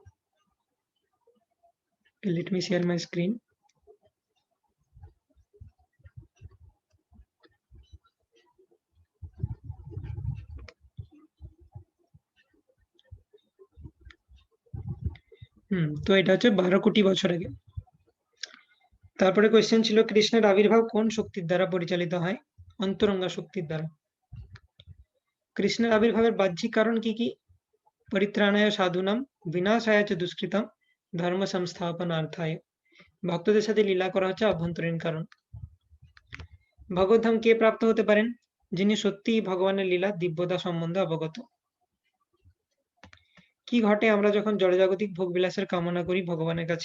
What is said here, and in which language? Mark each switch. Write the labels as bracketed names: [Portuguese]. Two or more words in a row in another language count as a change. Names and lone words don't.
[English] let me share my screen. [Bangla] তো এটা হচ্ছে 12 কোটি বছর আগে। তারপরে কোয়েশ্চেন ছিল কৃষ্ণের আবির্ভাব কোন শক্তির দ্বারা পরিচালিত হয়। অন্তরঙ্গা শক্তির দ্বারা। কৃষ্ণের আবির্ভাবের বাহ্যিক কারণ কি কি। [Sanskrit] परित्राणाय साधूनाम्, विनाशाय च दुष्कृताम्, धर्म संस्थापनार्थाय। [Bangla] ভক্তদের সাথে লীলা করা হচ্ছে অভ্যন্তরীণ কারণ। ভগবদ্ধাম কে প্রাপ্ত হতে পারেন। যিনি সত্যিই ভগবানের লীলা দিব্যতা সম্বন্ধে অবগত। কি ঘটে আমরা যখন জড়জাগতিক ভোগবিলাসের কামনা করি ভগবানের কাছে।